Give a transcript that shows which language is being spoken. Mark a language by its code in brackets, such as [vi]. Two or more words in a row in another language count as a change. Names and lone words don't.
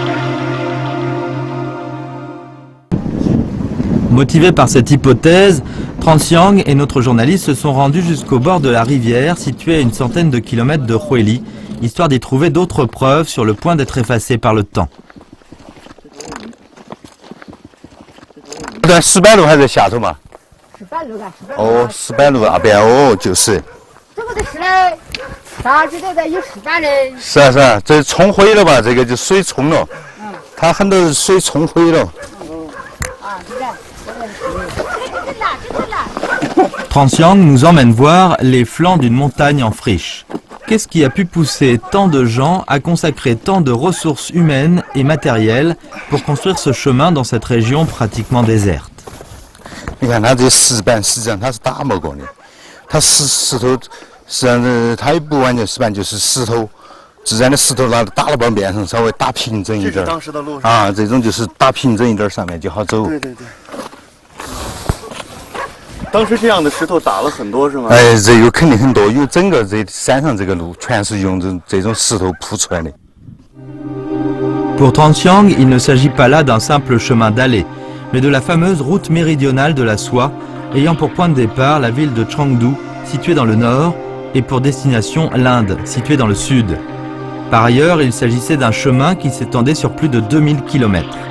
[fr] Motivé par cette hypothèse, Transiang et notre journaliste se sont rendus jusqu'au bord de la rivière, située à une centaine de kilomètres de Huili, histoire d'y trouver d'autres preuves sur le point d'être effacées par le temps. [zh] 400 路还是下头嘛？18路啊，18路。哦，18路那边哦，就是。这不就是嘞？啥子都在有18的。是啊是啊，这冲毁了吧？这个就水冲了，它很多水冲毁了。 [fr] Transiang nous emmène voir les flancs d'une montagne en friche. Qu'est-ce qui a pu pousser tant de gens à consacrer tant de ressources humaines et matérielles pour construire ce chemin dans cette région pratiquement déserte? [zh] 你看它这石板，实际上它是打磨过的，它石头实际上它也不完全石板，就是石头，自然的石头拿打了把面上稍微打平整一点。这是当时的路啊，这种就是打平整一点，上面就好走。对对对。当时这样的石头打了很多是吗？哎，这个肯定很多，因为整个这山上这个路全是用这种石头铺出来的。 [fr] Pour Transiang, il ne s'agit pas là d'un simple chemin d'allée, mais de la fameuse route méridionale de la soie, ayant pour point de départ la ville de Chengdu, située dans le nord, et pour destination l'Inde, située dans le sud. Par ailleurs, il s'agissait d'un chemin qui s'étendait sur plus de 2000 km.